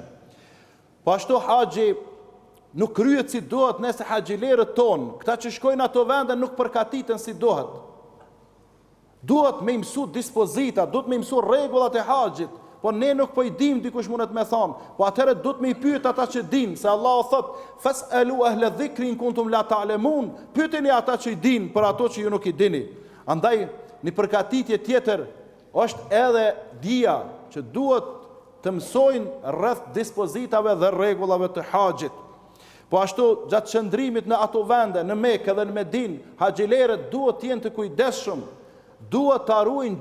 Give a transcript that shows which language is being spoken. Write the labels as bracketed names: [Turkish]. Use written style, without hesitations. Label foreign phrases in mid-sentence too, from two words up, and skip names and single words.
[Albanian] Po ashtu haxhi nuk kryhet si duhet nëse haxhilerët tonë, këta që shkojnë ato vende nuk përkatiten si duhet. Duhet me mësu dispozita, duhet me mësu rregullat e haxhit. Po ne nuk po i dim, dikush mundet me thonë, po atëherë do të me i pyet ata që din, se Allah thot, [Arabic] فاسألوا أهل الذكر إن كنتم لا تعلمون, [Albanian] pyeteni ata që i din për ato që ju nuk i dini. Andaj, një përkatitje tjetër është edhe dia, që duhet të mësojnë rreth dispozitave dhe rregullave të haxhit. Po ashtu gjatë qëndrimit në ato vende, në Mekë dhe në Medinë, haxhilerët duhet të jenë të kujdesshëm, duhet të ruajnë